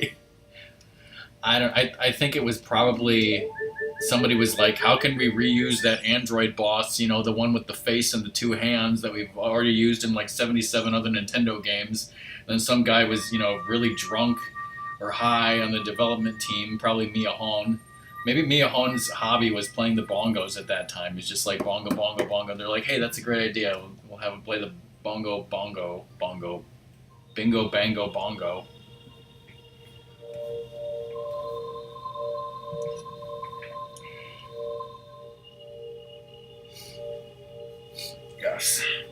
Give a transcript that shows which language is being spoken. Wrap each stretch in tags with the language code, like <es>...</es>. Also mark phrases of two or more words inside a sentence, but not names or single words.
<en>I think it was probably somebody was like, how can we reuse that android boss, the one with the face and the two hands that we've already used in like 77 other Nintendo games. And then some guy was, really drunk or high on the development team, probably Mia Hone. Maybe Mia Hone's hobby was playing the bongos at that time. He's just like bongo bongo bongo. They're like, hey, that's a great idea, we'll have him play the bongo bongo bongo bingo bango bongo. Yes.</en>